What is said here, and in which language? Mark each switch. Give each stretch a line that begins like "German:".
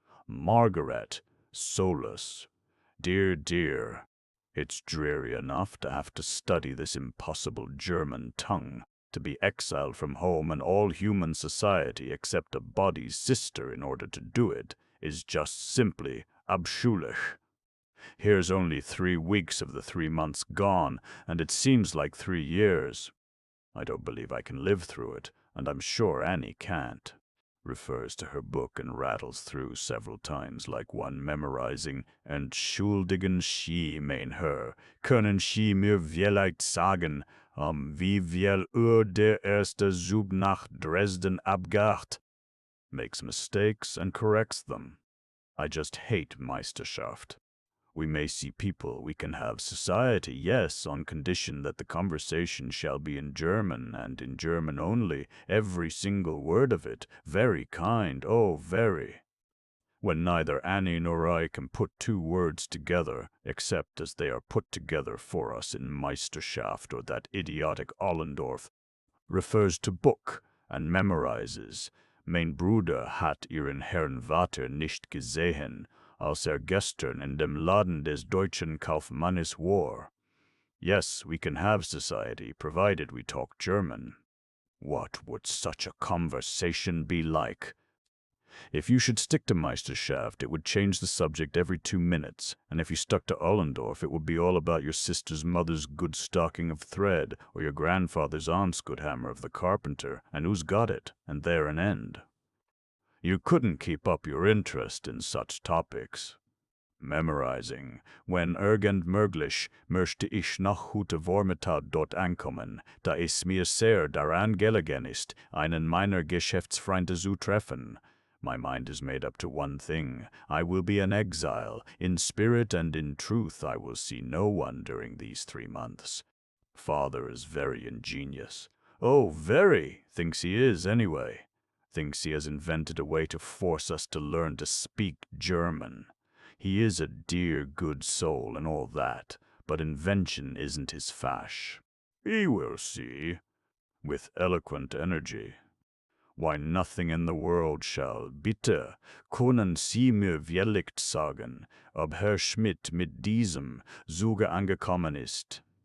English: Margaret, soulless. Dear, dear, it's dreary enough to have to study this impossible German tongue, to be exiled from home and all human society except a body's sister in order to do it, is just simply abscheulich. Here's only 3 weeks of the 3 months gone, and it seems like 3 years. I don't believe I can live through it, and I'm sure Annie can't. Refers to her book and rattles through several times like one memorizing,
German: Entschuldigen Sie, mein Herr, können Sie mir vielleicht sagen, wie viel der erste Zug nach Dresden abgeht?
English: Makes mistakes and corrects them. I just hate Meisterschaft. We may see people, we can have society, yes, on condition that the conversation shall be in German, and in German only, every single word of it, very kind, oh, very. When neither Annie nor I can put 2 words together, except as they are put together for us in Meisterschaft, or that idiotic Ollendorf refers to book and memorizes.
German: Mein Bruder hat ihren Herrn Vater nicht gesehen, als gestern in dem Laden des deutschen Kaufmannes war.
English: Yes, we can have society, provided we talk German. What would such a conversation be like? If you should stick to Meisterschaft, it would change the subject every 2 minutes, and if you stuck to Ollendorf, it would be all about your sister's mother's good stocking of thread, or your grandfather's aunt's good hammer of the carpenter, and who's got it, and there an end. You couldn't keep up your interest in such topics. Memorizing.
German: Wenn irgend möglich, möchte ich noch heute Vormittag dort ankommen, da es mir sehr daran gelegen ist, einen meiner Geschäftsfreunde zu treffen.
English: My mind is made up to one thing. I will be an exile. In spirit and in truth I will see no one during these 3 months. Father is very ingenious. Oh, very! Thinks he is, anyway. Thinks he has invented a way to force us to learn to speak German. He is a dear good soul and all that, but invention isn't his fash. He will see. With eloquent energy. Why, nothing in the world shall,
German: bitte, können Sie mir vielleicht sagen, ob Herr Schmidt mit diesem Zuge angekommen ist?